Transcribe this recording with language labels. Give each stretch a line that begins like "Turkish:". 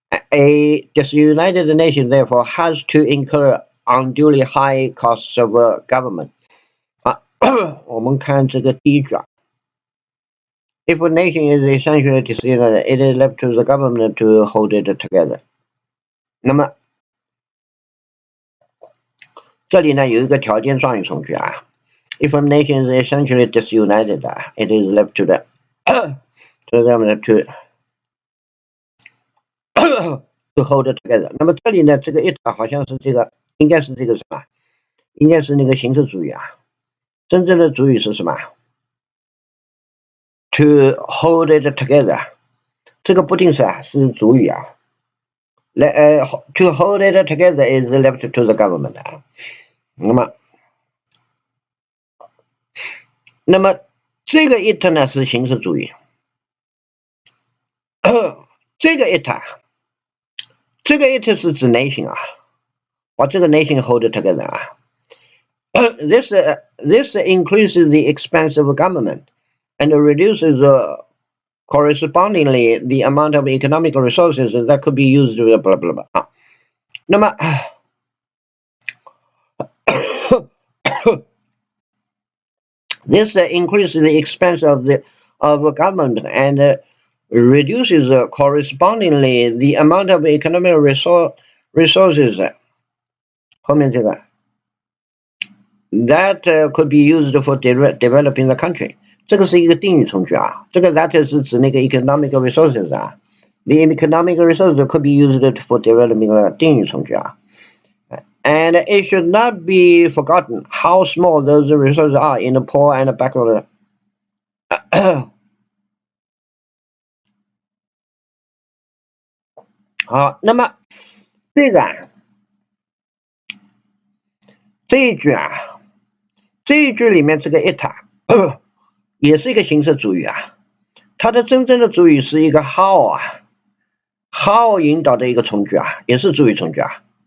English: A disunited nation, therefore, has to incur unduly high costs of government.
Chinese: 我们看这个第一句啊。
English: If a nation is essentially disunited, it is left to the government to hold it together.
Chinese: 那么这里呢有一个条件状语从句啊。
English: If a nation is essentially disunited, it is left to the government to hold it together.
Chinese: 那么这里呢，这个 it 好像是这个，应该是这个什么？应该是那个形式主语啊。真正的主语是什么 ？
English: To hold it together，
Chinese: 这个不定式是主语啊。
English: To hold it together is left to the government 啊。
Chinese: 那么这个 it 呢是形式主语，这个 it 是指 nation 啊，把这个
English: nation hold it together
Chinese: 啊。
English: This increases the expense of government and reduces correspondingly the amount of economic resources that could be used blah blah blah 啊。
Chinese: 那么
English: this increases the expense of government and reduces correspondingly the amount of economic resources
Chinese: 后面这个
English: that could be used for developing the country，
Chinese: 这个是一个定语从句啊，这个
English: that
Chinese: 是指那个
English: economic resources 啊 ，the economic resources could be used for developing
Chinese: 定语从句啊。
English: And it should not be forgotten how small those resources are in the poor and backward
Chinese: 好，那么这个这一句里面这个 it 也是一个形式主语啊，它的真正的主语是一个 how 啊 ，how 引导的一个从句啊，也是主语从句啊。